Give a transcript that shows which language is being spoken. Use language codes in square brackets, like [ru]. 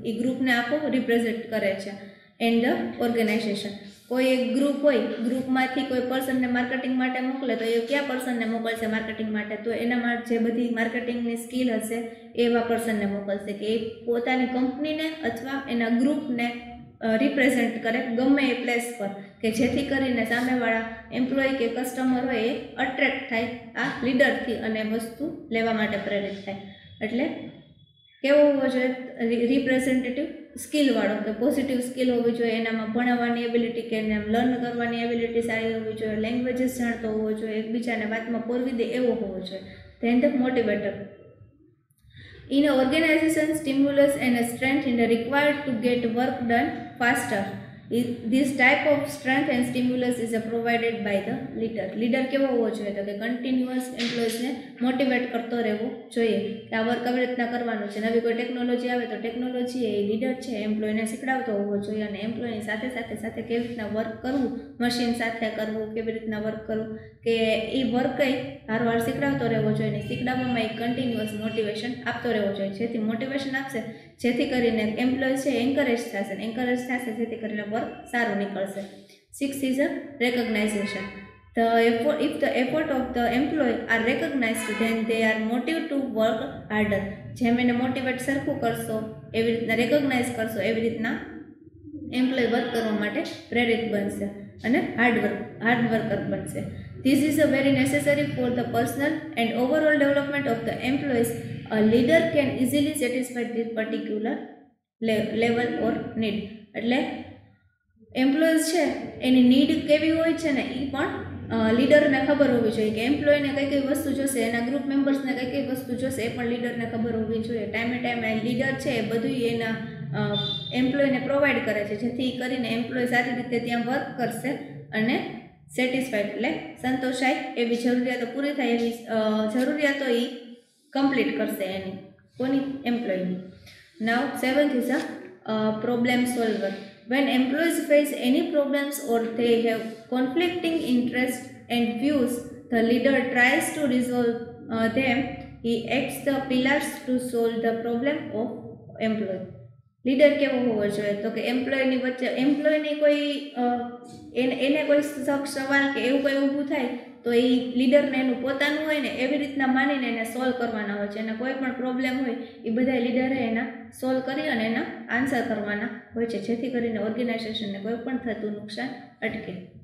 [gu] એ ગ્રુપને આખો રિપ્રેઝેન્ટ કરે છે. એન્ડ ધ ઓર્ગેનાઇઝેશન, કોઈ એક ગ્રુપ હોય, ગ્રુપમાંથી કોઈ પર્સનને માર્કેટિંગ માટે મોકલે તો એ કયા પર્સનને મોકલશે માર્કેટિંગ માટે તો એનામાં જે બધી માર્કેટિંગની સ્કિલ હશે એવા પર્સનને મોકલશે, કે એ પોતાની કંપનીને અથવા એના ગ્રુપને રિપ્રેઝેન્ટ કરે ગમે એ પ્લેસ પર, કે જેથી કરીને સામેવાળા એમ્પ્લોય કે કસ્ટમર હોય એ અટ્રેક્ટ થાય આ લીડરથી અને વસ્તુ લેવા માટે પ્રેરિત થાય. એટલે કેવો હોવો જોઈએ રિપ્રેઝેન્ટેટિવ સ્કિલવાળો, કે પોઝિટિવ સ્કિલ હોવી જોઈએ, એનામાં ભણાવવાની એબિલિટી કે એને લર્ન કરવાની એબિલિટી સારી હોવી જોઈએ, લેંગ્વેજીસ જાણતો હોવો જોઈએ, એકબીજાને વાતમાં પોરવી દે એવો હોવો જોઈએ. [en] Then the motivator. In an organization, stimulus and strength is required to get work done faster. This type of strength and stimulus is provided by the leader. [gu] Leader કેવો હોવો જોઈએ તો કે કન્ટિન્યુઅસ એમ્પ્લોઈઝને મોટિવેટ કરતો રહેવો જોઈએ કે આ વર્ક આવી રીતના કરવાનું છે. નવી કોઈ ટેકનોલોજી આવે તો ટેકનોલોજી એ લીડર છે એમ્પ્લોયને શીખડાવતો હોવો જોઈએ, અને એમ્પ્લોયની સાથે કેવી રીતના વર્ક કરવું, મશીન સાથે કરવું, કેવી રીતના વર્ક કરવું, કે એ વર્ક કંઈ વારવાર શીખડાવતો રહેવો જોઈએ. અને શીખડાવવામાં એક કન્ટિન્યુઅસ મોટિવેશન આપતો રહેવો જોઈએ, જેથી મોટિવેશન આપશે જેથી કરીને એમ્પ્લોય છે એન્કરેજ થશે જેથી કરીને વર્ક સારું નીકળશે. [en] Six is a recognization. If the effort of the employee are recognized, then they are motivated to work harder. [gu] જેમ એને મોટિવેટ સરખું કરશો, એવી રીતના રેકોગ્નાઇઝ કરશો, એવી રીતના એમ્પ્લોય વર્ક કરવા માટે પ્રેરિત બનશે અને હાર્ડ વર્કર બનશે. [en] This is a very necessary for the personal and overall development of the employees. A leader can easily satisfy this particular level or need. [gu] એટલે એમ્પ્લોઈઝ છે એની નીડ કેવી હોય છે ને એ પણ લીડરને ખબર હોવી જોઈએ કે એમ્પ્લોયને કઈ કઈ વસ્તુ જોશે, એના ગ્રુપ મેમ્બર્સને કઈ કઈ વસ્તુ જોશે એ પણ લીડરને ખબર હોવી જોઈએ. ટાઈમે લીડર છે એ બધું એના એમ્પ્લોયને પ્રોવાઈડ કરે છે, જેથી કરીને એમ્પ્લોય સારી રીતે ત્યાં વર્ક કરશે અને સેટિસ્ફાઈડ એટલે સંતોષાય એવી જરૂરિયાતો પૂરી થાય એવી જરૂરિયાતો એ કમ્પ્લીટ કરશે એની કોની એમ્પ્લોયની. [en] Now 7th is a problem solver. When employees face any problems or they have conflicting interests and views, the leader tries to resolve them. He acts the pillars to solve the problem of employee. [gu] Leader કેવો હોવો જોઈએ તો કે એમ્પ્લોયની વચ્ચે એમ્પ્લોયની કોઈ એને કોઈ સવાલ કે એવું કંઈ ઊભું થાય તો એ લીડરને એનું પોતાનું હોય ને એવી રીતના માનીને એને સોલ્વ કરવાના હોય છે. એના કોઈ પણ પ્રોબ્લેમ હોય એ બધા લીડરે એના સોલ્વ કરી અને એના આન્સર કરવાના હોય છે, જેથી કરીને ઓર્ગેનાઇઝેશનને કોઈ પણ થતું નુકસાન અટકે.